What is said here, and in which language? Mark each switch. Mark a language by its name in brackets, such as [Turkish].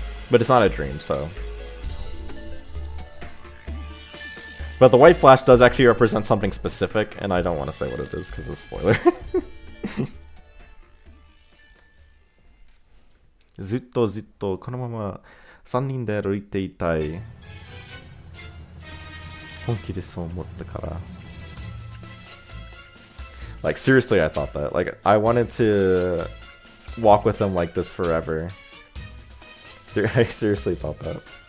[English] But it's not a dream, so. But the white flash does actually represent something specific, and I don't want to say what it is because it's a spoiler. [Japanese] ずっとずっとこのまま3人で歩いていたい。本気でそう思ったから。 [English] Like, seriously, I thought that. Like, I wanted to walk with them like this forever. I seriously thought that.